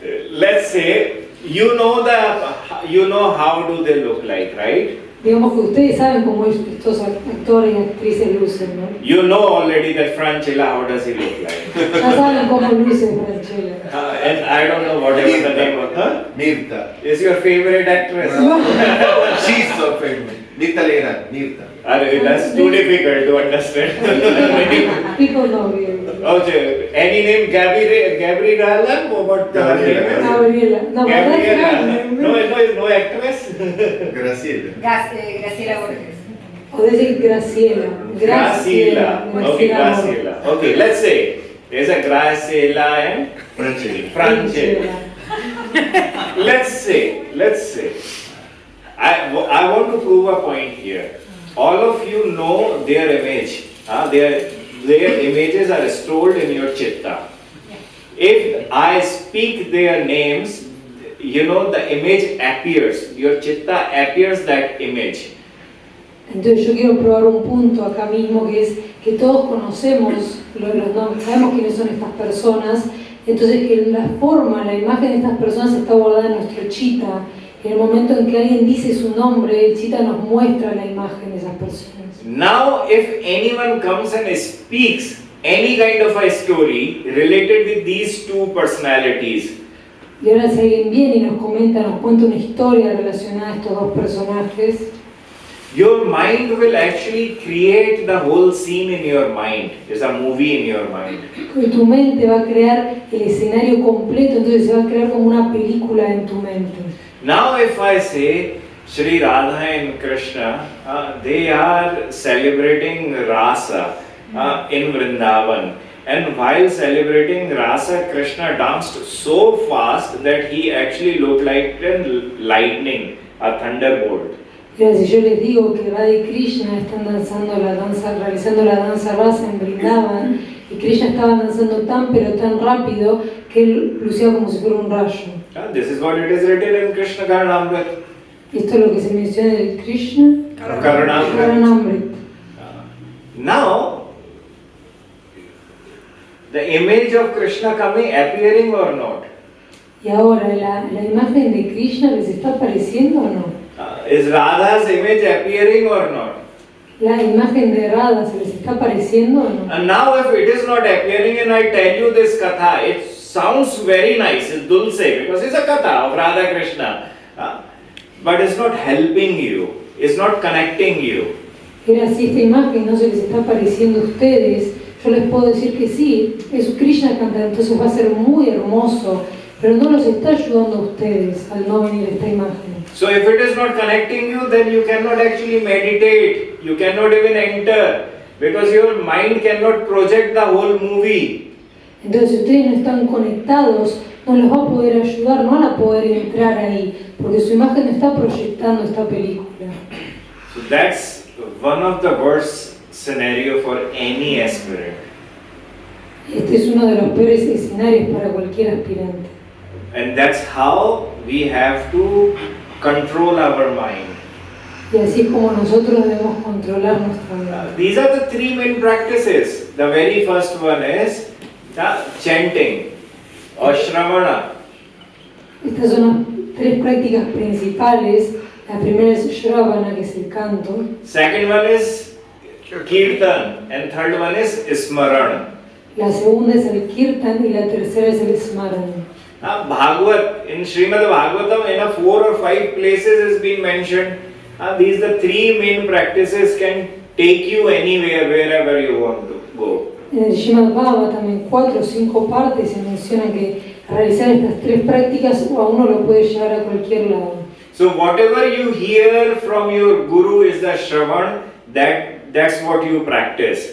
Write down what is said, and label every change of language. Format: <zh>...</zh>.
<en>Let's say, you know how do they look like, right?</en> <es>Digamos que ustedes saben cómo estos actores y actrices lucen, ¿no?</es> <en>You know already that Franchella, how does he look like?</en> <es>Ya saben cómo luce Franchella.</es> <en>And I don't know whatever the name of her. Mirta. Is your favorite actress? She's so famous. Mirta Legrand. Mirta. That's too difficult to understand. People know really. Okay, any name Gabriela? Or what her name is? Gabriela. No, but that's Gabriela. No actress? Graciela. Graciela Borges.</en> <es>O decir Graciela.</es> <en>Okay, Graciela. Okay, let's say there's a Graciela and Franchella. Let's say. I want to prove a point here. All of you know their image. Their images are stored in your chitta. If I speak their names, the image appears. Your chitta appears that image.</en> <es>Entonces yo quiero probar un punto acá mismo que es que todos conocemos los nombres, sabemos quiénes son estas personas, entonces que la forma, la imagen de estas personas está guardada en nuestro chitta. En el momento en que alguien dice su nombre, el chitta nos muestra la imagen de esas personas.</es> <en>Now, if anyone comes and speaks any kind of a story related with these two personalities,</en> <es>Y ahora si alguien viene y nos cuenta una historia relacionada a estos dos personajes,</es> <en>your mind will actually create the whole scene in your mind. There's a movie in your mind.</en> <es>y tu mente va a crear el escenario completo, entonces se va a crear como una película en tu mente.</es> <en>Now, if I say Shri Radha and Krishna, they are celebrating Rasa in Vrindavan. And while celebrating Rasa, Krishna danced so fast that he actually looked like a lightning, a thunderbolt.</en> <es>Y ahora si yo les digo que Radha y Krishna están realizando la danza rasa en Vrindavan, y Krishna estaba danzando tan pero tan rápido que él lucía como si fuera un rayo.</es> <en>This is what it is written in Krishna Karnamrit.</en> <es>Esto es lo que se menciona del Krishna Karnamrit.</es> <en>Now, the image of Krishna appearing or not?</en> <es>Y ahora, ¿la imagen de Krishna les está apareciendo o no?</es> <en>Is Radha's image appearing or not?</en> <es>¿La imagen de Radha se les está apareciendo o no?</es> <en>And now if it is not appearing and I tell you this katha, it sounds very nice, it's dulce, because it's a katha of Radha Krishna. But it's not helping you, it's not connecting you.</en> <es>Pero si esta imagen no se les está apareciendo a ustedes, yo les puedo decir que sí, es Krishna cantando, entonces va a ser muy hermoso, pero no los está ayudando a ustedes al no venir esta imagen.</es> <en>So if it is not connecting you, then you cannot actually meditate, you cannot even enter, Because your mind cannot project the whole movie.</en> <es>Entonces, si ustedes no están conectados, no les va a poder ayudar, no van a poder entrar ahí, porque su imagen no está proyectando esta película.</es> <en>So that's one of the worst scenario for any aspirant.</en> <es>Este es uno de los peores escenarios para cualquier aspirante.</es> <en>And that's how we have to control our mind.</en> <es>Y así es como nosotros debemos controlar nuestra mente.</es> <en>These are the three main practices. The very first one is chanting or shravana.</en> <es>Estas son las tres prácticas principales. La primera es Shravana, que es el canto.</es> <en>Second one is kirtan, and third one is smarana.</en> <es>La segunda es el Kirtan y la tercera es el Smarana.</es> <en>Bhagavad, in Srimad Bhagavatam, in 4 or 5 places has been mentioned. These are the three main practices can take you anywhere, wherever you want to go.</en> <es>En el Srimad Bhagavatam, en 4 o 5 partes, se menciona que realizar estas tres prácticas a uno lo puede llevar a cualquier lado.</es> <en>So whatever you hear from your guru is the shravan, that's what you practice.</en>